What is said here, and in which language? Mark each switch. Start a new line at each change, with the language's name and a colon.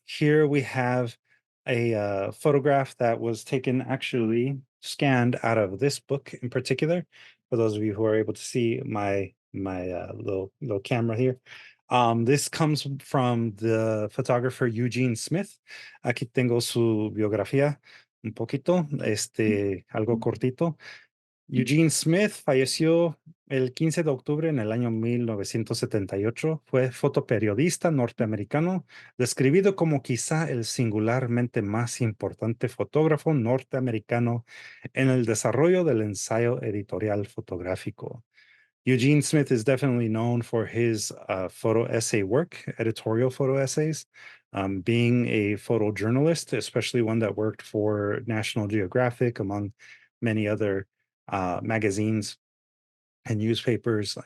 English: Here we have a photograph that was taken, actually scanned out of this book in particular. For those of you who are able to see my little camera here, this comes from the photographer Eugene Smith.
Spanish: Aquí tengo su biografía. un poquito, algo cortito. Eugene Smith falleció el 15 de octubre en el año 1978. Fue fotoperiodista norteamericano, describido como quizá el singularmente más importante fotógrafo norteamericano en el desarrollo del ensayo editorial fotográfico.
English: Eugene Smith is definitely known for his photo essay work, editorial photo essays, being a photojournalist, especially one that worked for National Geographic, among many other magazines and newspapers.